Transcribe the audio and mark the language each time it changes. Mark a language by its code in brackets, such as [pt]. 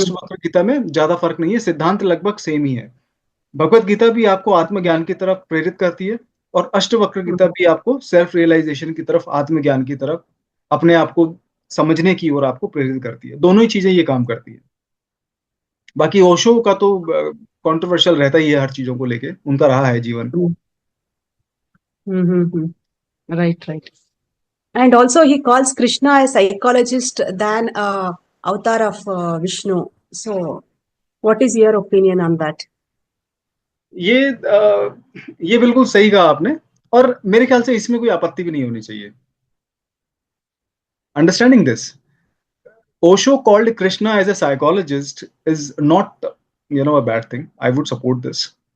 [hi] अष्टवक्र गीता में ज्यादा फर्क नहीं है, सिद्धांत लगभग सेम ही है। भगवत गीता भी आपको आत्मज्ञान की तरफ प्रेरित करती है, और अष्टवक्र गीता Hmm. भी आपको सेल्फ रियलाइजेशन की तरफ, आत्मज्ञान की तरफ, अपने आप को समझने की ओर आपको प्रेरित करती है। दोनों ही चीजें ये काम करती है। बाकी ओशो का तो कंट्रोवर्शियल रहता ही है हर चीजों को लेके, उनका रहा है जीवन। [en] Hmm. Hmm. Right, right. And also, he calls Krishna a psychologist than a avatar of Vishnu. So, what is your opinion on that? [hi] ये बिल्कुल सही कहा आपने, और मेरे ख्याल से इसमें कोई आपत्ति भी नहीं होनी चाहिए। [en] Understanding this, Osho called Krishna as a psychologist is not a bad thing, I would support this.